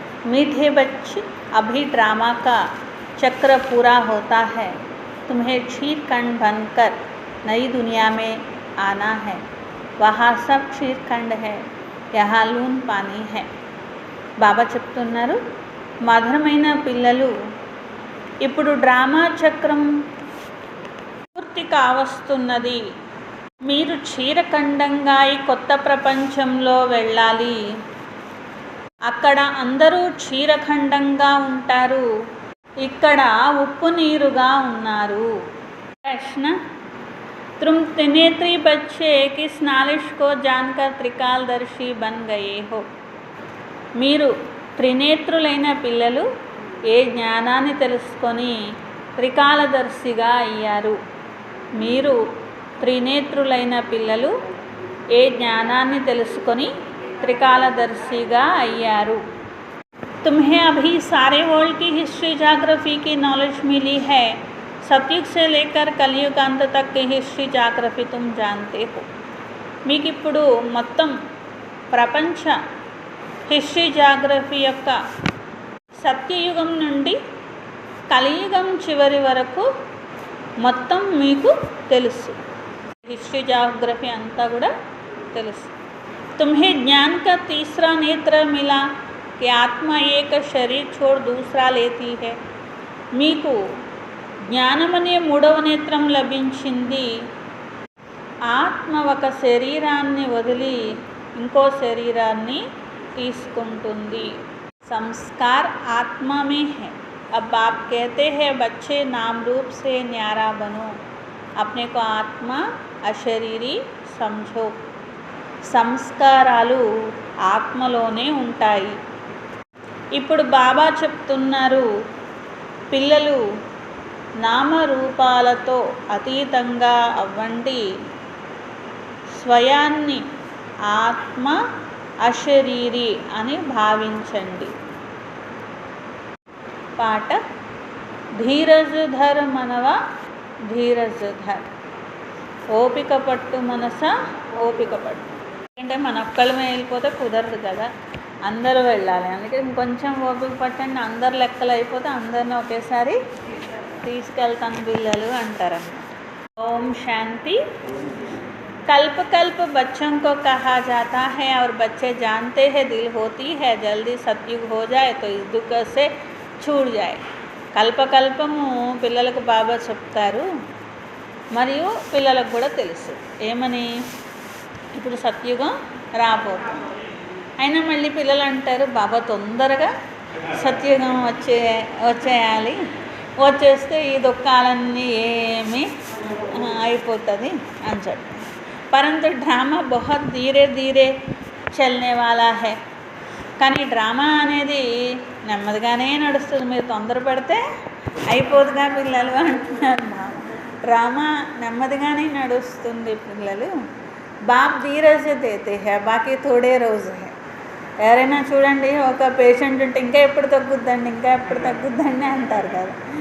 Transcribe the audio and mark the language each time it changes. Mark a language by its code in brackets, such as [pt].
[hi] मीठे बच्चे, अभी ड्रामा का चक्र पूरा होता है। तुम्हें क्षीरखंड बनकर नई दुनिया में आना है। वहाँ सब क्षीरखंड है, यहाँ लून पानी है। [te] బాబా చెప్తున్నారు, మధురమైన పిల్లలు, ఇప్పుడు డ్రామా చక్రం పూర్తి కావస్తున్నది. మీరు క్షీరఖండంగా ఈ కొత్త ప్రపంచంలో వెళ్ళాలి. అక్కడ అందరూ క్షీరఖండంగా ఉంటారు, ఇక్కడ ఉప్పు నీరుగా ఉన్నారు. ప్రశ్న, [hi] तुम त्रिनेत्री बच्चे किस नालिश को जानकर त्रिकालदर्शी बन गए हो? [te] మీరు త్రినేత్రులైన పిల్లలు ఏ జ్ఞానాన్ని తెలుసుకొని త్రికాలదర్శిగా అయ్యారు? మీరు త్రినేత్రులైన పిల్లలు ఏ జ్ఞానాన్ని తెలుసుకొని త్రికాలదర్శిగా అయ్యారు? [hi] तुम्हें अभी सारे वर्ल्ड की हिस्ट्री जाग्रफी की नॉलेज मिली है। सतयुग से लेकर कलयुग अंत तक की हिस्ट्री जाग्रफी तुम जानते हो। [te] మీకు ఇప్పుడు మొత్తం ప్రపంచ హిస్టరీ జాగ్రఫీ యొక్క సత్యయుగం నుండి కలియుగం చివరి వరకు మొత్తం మీకు తెలుసు. हिस्ट्री జాగ్రఫీ అంతా కూడా తెలుసు. [hi] तुम्हें ज्ञान का तीसरा नेत्र मिला कि आत्मा एक शरीर छोड़ दूसरा लेती है। [te] మీకు జ్ఞానమనే మూడవ నేత్రం లభించింది. ఆత్మ ఒక శరీరాన్ని వదిలి ఇంకో శరీరాన్ని తీసుకుంటుంది. [hi] संस्कार आत्मा में है। अब आप कहते हैं बच्चे नाम रूप से न्यारा बनो, अपने को आत्मा అశరీరి समझो। [te] సంస్కారాలు ఆత్మలోనే ఉంటాయి. ఇప్పుడు బాబా చెప్తున్నారు, పిల్లలు నామరూపాలతో అతీతంగా అవ్వండి. స్వయాన్ని ఆత్మ అశరీరి అని భావించండి. పాట, [hi] ధీరజ్ ధర్ మనవ ధీరజ్ ధర్. [te] ఓపిక పట్టు మనస ఓపిక పట్టు. అంటే మన ఒక్కళ్ళమే వెళ్ళిపోతే కుదరదు కదా, అందరూ వెళ్ళాలి. అందుకే ఇంకొంచెం ఓపిక పట్టండి. అందరు లెక్కలు అయిపోతే అందరిని ఒకేసారి తీసుకెళ్తాను పిల్లలు అంటారన్నమాట. ఓం శాంతి. [hi] कल्प कल्प बच्चों को कहा जाता है और बच्चे जानते हैं दिल होती है जल्दी सतयुग हो जाए तो इस दुख से छूट जाए. [te] కల్పకల్పము పిల్లలకు బాబా చెప్తారు, మరియు పిల్లలకు కూడా తెలుసు ఏమని, ఇప్పుడు సత్యుగం రాబోతుంది. అయినా మళ్ళీ పిల్లలు అంటారు, బాబా తొందరగా సత్యుగం వచ్చేయాలి, వచ్చేస్తే ఈ దుఃఖాలన్నీ ఏమీ అయిపోతుంది అని చెప్పి. [hi] परंतु ड्रामा बहुत धीरे धीरे चलने वाला है. [te] కానీ డ్రామా అనేది నెమ్మదిగానే నడుస్తుంది. మీరు తొందర పడితే అయిపోదుగా పిల్లలు అంటున్నారు. డ్రామా నెమ్మదిగానే నడుస్తుంది పిల్లలు. [hi] బాప్ ధీరజ్ దేతే హై, బాకీ థోడే రోజు హై. [te] ఎవరైనా చూడండి, ఒక పేషెంట్ ఉంటే ఇంకా ఎప్పుడు తగ్గుద్దండి, ఇంకా ఎప్పుడు తగ్గుద్దండి అంటారు కదా.